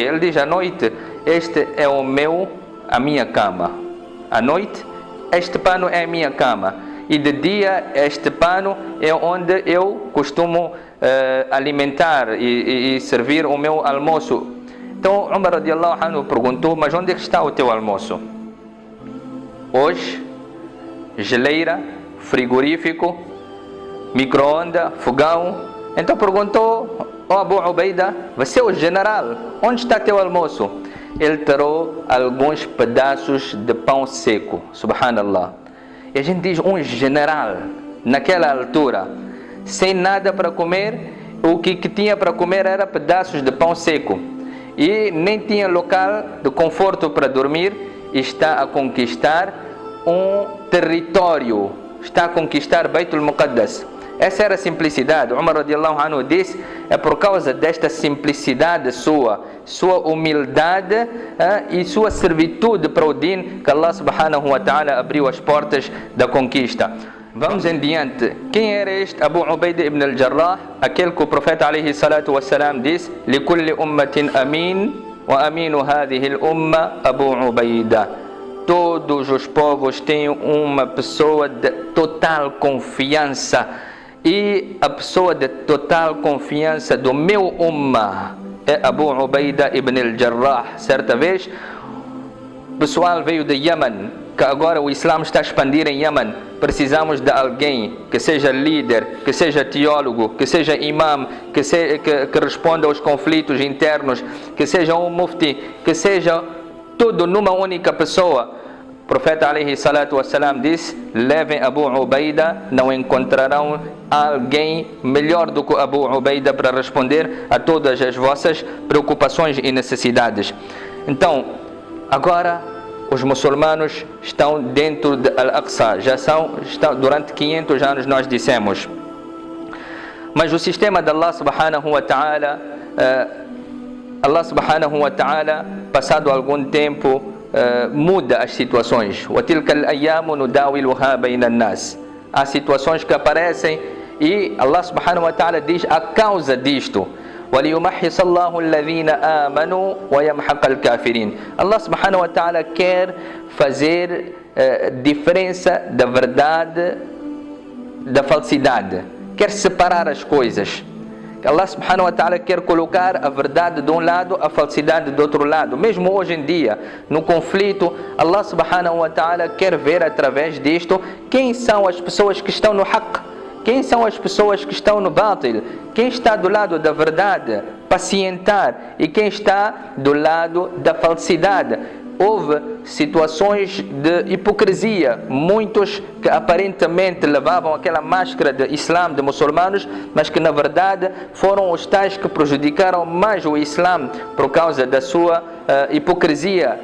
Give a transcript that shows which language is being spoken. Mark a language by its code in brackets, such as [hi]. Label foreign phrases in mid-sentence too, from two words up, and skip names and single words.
[pt] Ele diz: "À noite, este é a minha cama. À noite, este pano é a minha cama. E de dia, este pano é onde eu costumo alimentar e servir o meu almoço." Então, Umar [ar] رضي الله عنه [pt] perguntou: "Mas onde é que está o teu almoço?" "Hoje, geleira, frigorífico, micro-ondas, fogão." Então perguntou: "Oh Abu Ubaida, você é o general, onde está teu almoço?" Ele tirou alguns pedaços de pão seco. Subhanallah. E a gente diz, um general, naquela altura, sem nada para comer, o que tinha para comer era pedaços de pão seco. E nem tinha local de conforto para dormir. Está a conquistar um território. Está a conquistar Baitul Muqaddas. Essa era a simplicidade. Umar [ar] رضي الله عنه [pt] disse: é por causa desta simplicidade sua humildade e sua servitude para o din que Allah [ar] سبحانه وتعالى [pt] abriu as portas da conquista. Vamos em diante. Quem era este Abu Ubaida ibn al-Jarrah? Aquele que o profeta [ar] عليه الصلاة والسلام [pt] disse: [ar] "لكل أمة أمين، وأمين هذه الأمة Abu Ubaida." [pt] Todos os povos têm uma pessoa de total confiança. E a pessoa de total confiança do meu ummah é Abu Ubaida ibn al-Jarrah. Certa vez, o pessoal veio de Yemen, que agora o Islã está a expandir em Yemen. Precisamos de alguém que seja líder, que seja teólogo, que seja imam, que responda aos conflitos internos, que seja um mufti, que seja tudo numa única pessoa. O profeta [ar] عليه الصلاة والسلام [pt] disse: levem Abu Ubaida, não encontrarão alguém melhor do que Abu Ubaida para responder a todas as vossas preocupações e necessidades. Então, agora os muçulmanos estão dentro de Al-Aqsa, estão durante 500 anos, nós dissemos. Mas o sistema de Allah [ar] سبحانه وتعالى, [pt] passado algum tempo, muda as situações. [ar] وَتِلْكَ الْأَيَّامُ نُدَاوِلُهَا بَيْنَ النَّاسِ. [pt] Há situações que aparecem e Allah [ar] سبحانه وتعالى [pt] diz a causa disto: [ar] وَلِيُمَحِّصَ اللَّهُ الَّذِينَ آمَنُوا وَيَمْحَقَ الْكَافِرِينَ. [pt] Allah [ar] سبحانه وتعالى [pt] quer fazer diferença da verdade da falsidade, quer separar as coisas. Allah [ar] سبحانه وتعالى [pt] quer colocar a verdade de um lado, a falsidade do outro lado. Mesmo hoje em dia, no conflito, Allah [ar] سبحانه وتعالى [pt] quer ver através disto quem são as pessoas que estão no haqq, quem são as pessoas que estão no batil, quem está do lado da verdade, pacientar, e quem está do lado da falsidade. Houve situações de hipocrisia, muitos que aparentemente levavam aquela máscara de Islã, de muçulmanos, mas que na verdade foram os tais que prejudicaram mais o Islã por causa da sua hipocrisia.